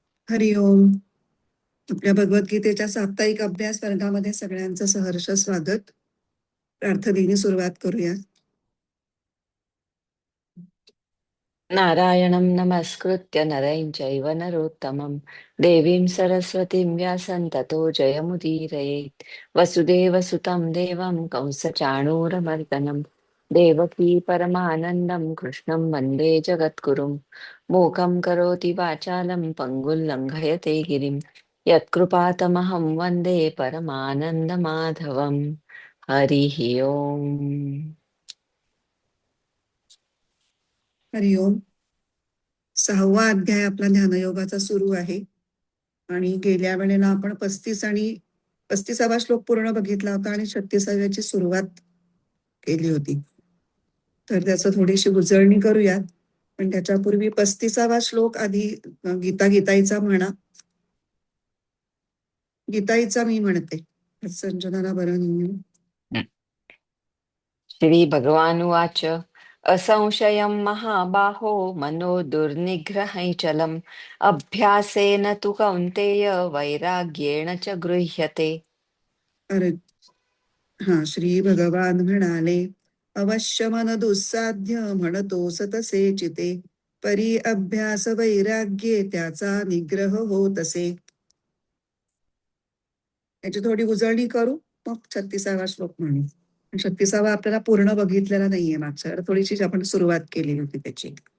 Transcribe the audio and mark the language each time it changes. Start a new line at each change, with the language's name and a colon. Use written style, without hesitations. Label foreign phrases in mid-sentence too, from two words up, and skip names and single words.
Marathi: हरिओम. आपल्या भगवद्गीतेच्या साप्ताहिक अभ्यास वर्गामध्ये सगळ्यांचं सहर्ष स्वागत. प्रार्थनेने सुरुवात करूया.
Sanskrit: नारायणं नमस्कृत्य नरं चैव नरोत्तमं देवीं सरस्वतीं व्यासं ततो जयमुदीरयेत्। वसुदेवसुतं देवं कंसचाणूरमर्दनं देवकी परमानन्दं कृष्णं वन्दे जगद्गुरुं। मूकं करोति वाचालं पङ्गुं लङ्घयते गिरिं यत्कृपातमहं वन्दे परमानन्दमाधवं। हरिः ओम्।
Marathi: हरिओम. 6वा अध्याय आपला ज्ञानयोगाचा सुरू आहे आणि गेल्या वेळेला आपण 35वा श्लोक पूर्ण बघितला होता आणि 36व्याची सुरुवात केली होती. तर त्याचं थोडीशी उजळणी करूयात. पण त्याच्यापूर्वी 35वा श्लोक आधी गीताईचा म्हणा. गीताईचा मी म्हणते, संजनाला बरं नाही.
Sanskrit: श्रीभगवानुवाच असंशयं महाबाहो मनो दुर्निग्रहैचलम् अभ्यासेन तु कौन्तेय वैराग्येण च गृह्यते।
Marathi: श्री भगवान म्हणाले, अवश्य मन दुस्साध्य म्हणतोस तसे चिते, परी अभ्यास वैराग्ये त्याचा निग्रह होत असे. याची थोडी उजळणी करू, मग 36वा श्लोक म्हणू. 36वा आपल्याला पूर्ण बघितलेला नाहीये, मागच्या थोडीशी आपण सुरुवात केली होती त्याची.